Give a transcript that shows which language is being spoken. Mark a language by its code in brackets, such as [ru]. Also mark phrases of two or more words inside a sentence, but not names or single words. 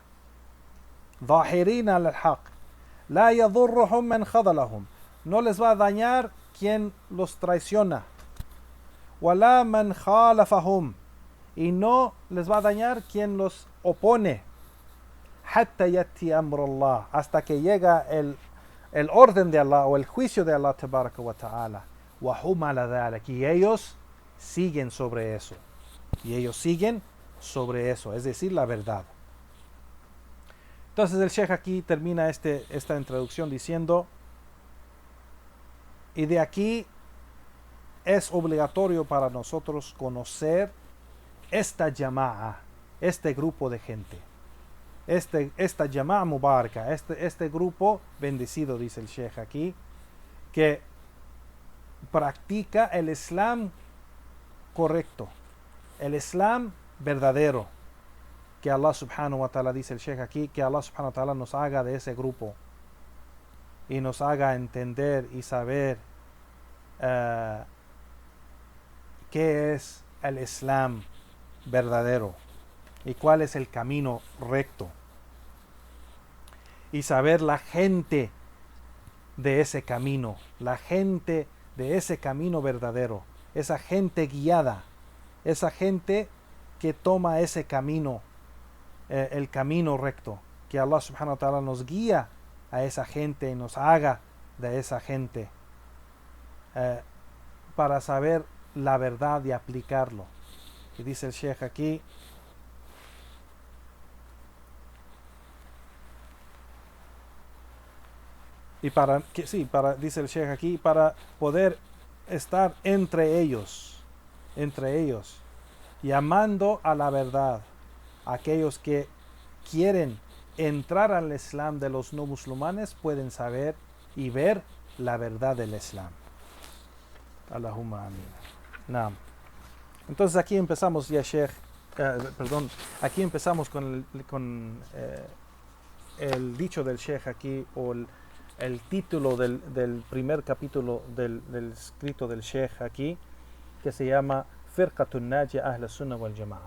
[ar] ظاهرين على الحق لا يضرهم من خذلهم, [es] no les va a dañar quien los traiciona, [ar] ولا من خالفهم, [es] y no les va a dañar quien los opone, [ar] حتى يأتي أمر الله, [es] hasta que llega el orden de Allah o el juicio de Allah [ar] تبارك وتعالى, وهم على ذلك, [es] y ellos siguen sobre eso, es decir, la verdad. Entonces el Sheikh aquí termina esta introducción diciendo, y de aquí es obligatorio para nosotros conocer esta jama'a, este grupo de gente, esta [ar] جماعة مباركة, [es] este grupo bendecido, dice el Sheikh aquí, que practica el Islam correcto, el Islam verdadero, que Allah [ar] سبحانه وتعالى, [es] dice el Sheikh aquí, que Allah [ar] سبحانه وتعالى [es] nos haga de ese grupo y nos haga entender y saber qué es el Islam verdadero y cuál es el camino recto, y saber la gente de ese camino, verdadero, esa gente guiada, esa gente que toma ese camino, el camino recto, que Allah [ar] سبحانه وتعالى [es] nos guía a esa gente y nos haga de esa gente, para saber la verdad y aplicarlo. Y dice el Sheikh aquí, dice el Sheikh aquí, para poder estar entre ellos, llamando a la verdad, aquellos que quieren entrar al Islam de los no musulmanes pueden saber y ver la verdad del Islam. [ar] اللهم آمين. نعم. [es] Entonces aquí empezamos ya, Sheikh, aquí empezamos con el dicho del Sheikh aquí, o el título del primer capítulo del escrito del Sheikh aquí, que se llama [ar] الفرقة الناجية أهل السنة والجماعة.